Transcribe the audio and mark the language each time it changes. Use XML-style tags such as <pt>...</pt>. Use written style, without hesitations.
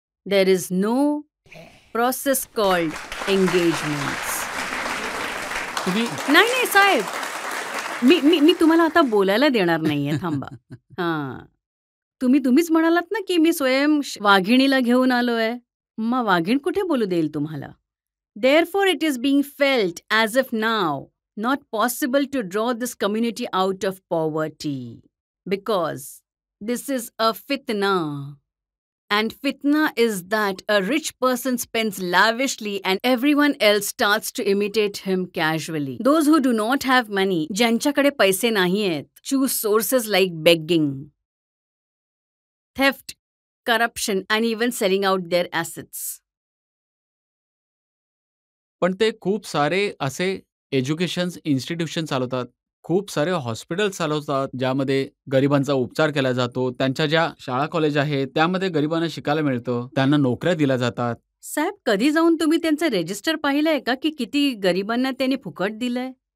<en>There is no process called engagements.</en> <mr>नाही साहेब, मी तुम्हाला आता बोलायला देणार नाहीये, थांबा. हां, तुम्हीच म्हणालात ना की मी स्वयं वाघिणीला घेऊन आलोय. मग वाघीण कुठे बोलू देईल तुम्हाला.</mr> <en>Therefore it is being felt as if now not possible to draw this community out of poverty, because this is a फितना. And fitna is that a rich person spends lavishly and everyone else starts to imitate him casually. Those who do not have money,</en> <mr>ज्यांच्याकडे पैसे नाहीयेत,</mr> <en>choose sources like begging, theft, corruption and even selling out their assets.</en> <mr>पण ते खूप सारे असे education institution चालवतात, खूप सारे हॉस्पिटल चालवतात, ज्यामध्ये गरिबांचा उपचार केला जातो. त्यांच्या ज्या शाळा कॉलेज आहेत त्यामध्ये गरिबांना शिकायला मिळतं, त्यांना नोकऱ्या दिल्या जातात. साहेब, कधी जाऊन तुम्ही त्यांचं रजिस्टर पाहिलंय का की किती गरिबांना त्यांनी फुकट दिलंय?</mr>